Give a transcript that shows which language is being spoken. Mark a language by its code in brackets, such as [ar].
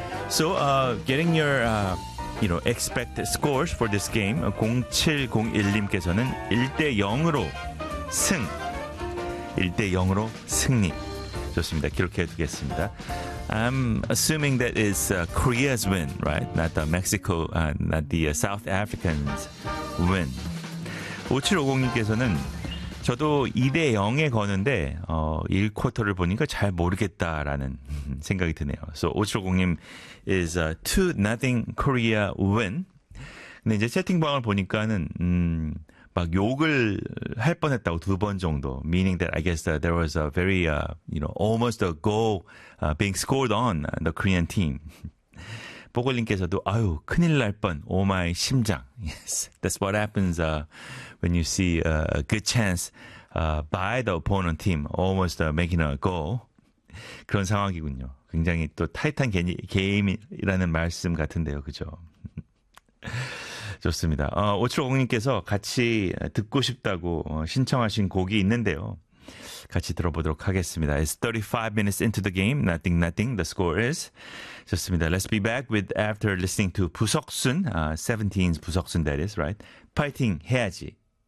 [en] So, getting your expect scores for this game, [ko] 0701님께서는 1대0으로 승, 1대0으로 승리. 좋습니다. 기록해 두겠습니다. [en] I'm assuming that is Korea's win, right? Not the Mexico, not the South Africans' win. [ko] 5750님께서는 저도 2대0에 거는데 1쿼터를 보니까 잘 모르겠다라는 생각이 드네요. [en] So 5750님 is 2-0 Korea win. [ko] 근데 이제 채팅방을 보니까는 막 욕을 할 뻔했다고 두 번 정도. [en] Meaning that I guess there was a very, almost a goal being scored on the Korean team. [ko] 보글님께서도 아유 큰일 날 뻔. [en] Oh my [ko] 심장. [en] Yes, that's what happens when you see a good chance by the opponent team almost making a goal. [ko] 그런 상황이군요. 굉장히 또 타이탄 게임이라는 말씀 같은데요. 그죠? 좋습니다. 5750님께서 같이 듣고 싶다고 신청하신 곡이 있는데요. 같이 들어보도록 하겠습니다. [en] It's 35 minutes into the game. Nothing, nothing. The score is. [ko] 좋습니다. [en] Let's be back with after listening to 부석순. 17's 부석순, that is, right? Fighting [ko] 해야지.